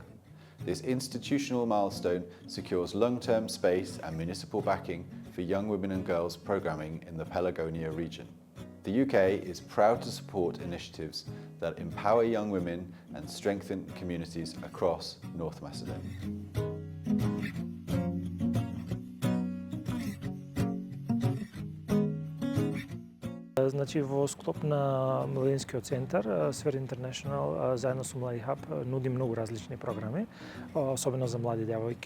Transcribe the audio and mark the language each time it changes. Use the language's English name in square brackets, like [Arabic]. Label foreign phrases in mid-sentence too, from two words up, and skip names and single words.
[English] This institutional milestone secures long-term space and municipal backing for young women and girls programming in the Pelagonia region. The UK is proud to support initiatives that empower young women and strengthen communities across North Macedonia. [Macedonian] Значи, во склоп на Младинскиот центар, Сфер Интернешнл, заедно со Млади Хаб, нуди многу различни програми, особено за млади девојки.